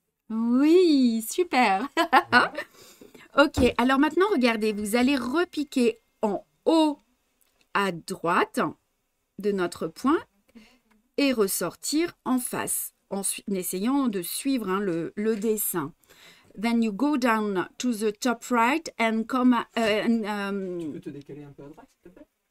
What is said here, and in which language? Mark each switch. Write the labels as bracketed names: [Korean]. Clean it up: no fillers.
[French] Oui, super. Voilà. Ok, alors maintenant, regardez, vous allez repiquer en haut à droite de notre point et ressortir en face, en essayant de suivre hein, le dessin. [English] Then you go down to the top right and come... [French] Tu peux te décaler un peu à droite, s'il te plaît?